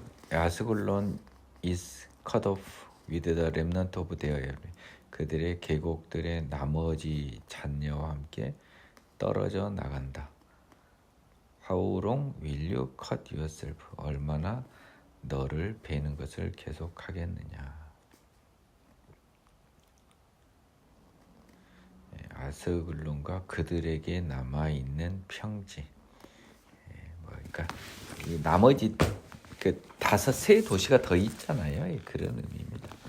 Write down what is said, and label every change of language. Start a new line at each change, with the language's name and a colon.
Korean: 아스글론
English: is cut off with the remnant of their
Korean: 그들의 계곡들의 나머지 잔여와 함께 떨어져 나간다.
English: How long will you cut yourself?
Korean: 얼마나 너를 베는 것을 계속하겠느냐. 아스글론과 그들에게 남아있는 평지. 그러니까 이 나머지 그 5세 도시가 더 있잖아요. 그런 의미입니다.